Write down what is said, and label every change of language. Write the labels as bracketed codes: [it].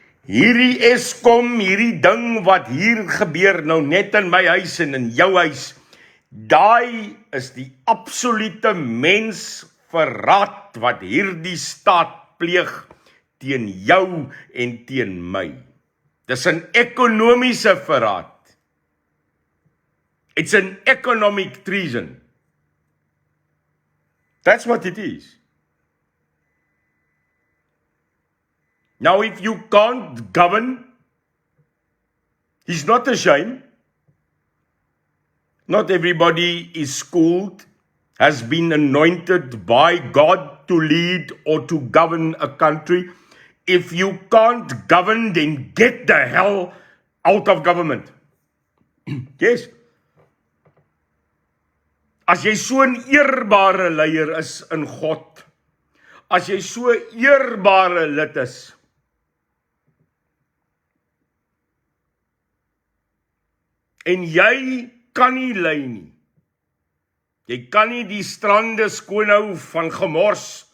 [af] Hierdie Eskom, hierdie ding wat hier gebeur nou net in my huis en in jou huis, daai is die absolute mensverraad wat hierdie staat pleeg teen jou en teen my. Dis 'n ekonomiese verraad. [en] It's an economic treason. That's what it is. Now, if you can't govern, he's not ashamed. Not everybody is schooled, has been anointed by God to lead or to govern a country. If you can't govern, then get the hell out of government. Yes. [af] As jy so 'n eerbare leier is in God, as jy so 'n eerbare lid is, en jy kan nie lei nie, jy kan nie die strande skoon hou van gemors,